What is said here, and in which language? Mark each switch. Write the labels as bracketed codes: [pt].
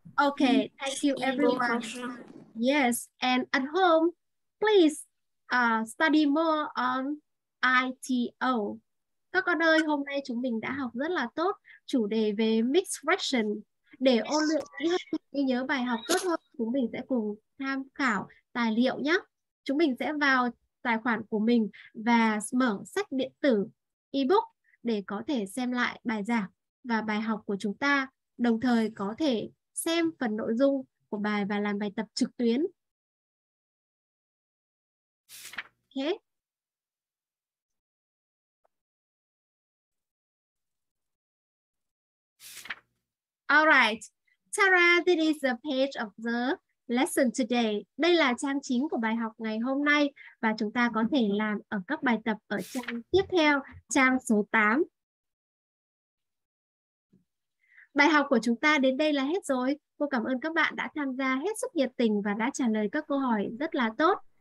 [en] Okay, thank you everyone. Yes, and at home, please study more on ITO. [vi] Các con ơi, hôm nay chúng mình đã học rất là tốt chủ đề về mixed fraction. Để ôn luyện kỹ hơn, ghi nhớ bài học tốt hơn, chúng mình sẽ cùng tham khảo tài liệu nhé. Chúng mình sẽ vào tài khoản của mình và mở sách điện tử ebook để có thể xem lại bài giảng và bài học của chúng ta, đồng thời có thể xem phần nội dung của bài và làm bài tập trực tuyến. [en] Okay. All right. Tara, this is the page of the lesson today. [vi] Đây là trang chính của bài học ngày hôm nay và chúng ta có thể làm ở các bài tập ở trang tiếp theo, trang số 8. Bài học của chúng ta đến đây là hết rồi. Cô cảm ơn các bạn đã tham gia hết sức nhiệt tình và đã trả lời các câu hỏi rất là tốt.